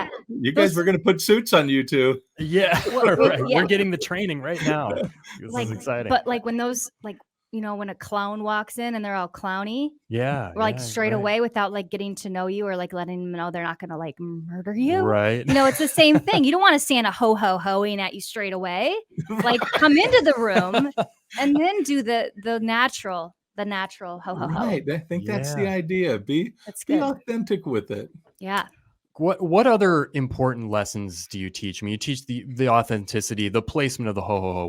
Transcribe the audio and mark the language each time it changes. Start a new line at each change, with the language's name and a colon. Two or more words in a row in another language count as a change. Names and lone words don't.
English: you guys were gonna put suits on you two. Yeah, Well, right. yeah. We're getting the training right now. This like, is exciting. but like when those, like, when a clown walks in and they're all clowny, Yeah, or like yeah, straight right. away without like getting to know you or like letting them know they're not gonna like murder you. Right. It's the same thing. You don't want to Santa ho ho hoing at you straight away. Like come into the room and then do the natural ho ho ho. Right, I think that's the Yeah. idea. Be That's be good. authentic with it. Yeah. What other important lessons do you teach? I mean, you teach the authenticity, the placement of the ho ho ho.